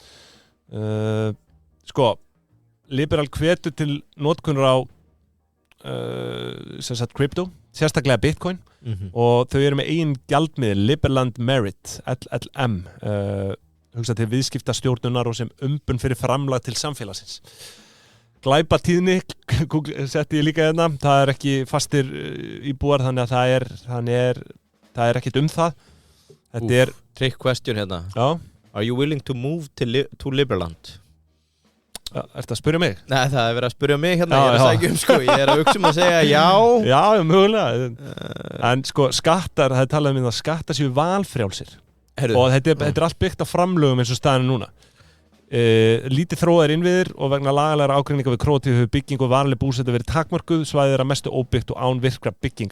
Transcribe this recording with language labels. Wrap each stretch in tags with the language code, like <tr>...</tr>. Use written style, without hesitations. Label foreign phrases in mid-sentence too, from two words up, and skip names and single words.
<is>Liberal hvetur til notkunar á krypto, sérstaklega Bitcoin og þau eru með eigin gjaldmiðil Liberland Merit, LLM, hugsað til viðskiptastjórnunar og sem umbun fyrir framlag til samfélagsins. Glæpatíðni setti ég líka hérna, það er ekki fastir íbúar þannig að það er ekkert það. Þetta er</is> <en>trick question</en> <is>hérna.</is> <en>Are you willing to move to Liberland?</en> <is>Ertu að spyrja mig? Nei, það er verið að spyrja mig hérna, ég er að sækja ég er að hugsa að segja já. Já, mögulega. En skattar, það er talað að skattar séu valfrjálsir og þetta er allt byggt á framlögum eins og staðinu núna. Lítið þróaðir innviðir og vegna lagalega ágreininga við Króatíu hefur bygging og varanleg búseta verið takmörkuð, svæðið er að mestu óbyggt og án virkra bygginga.</is>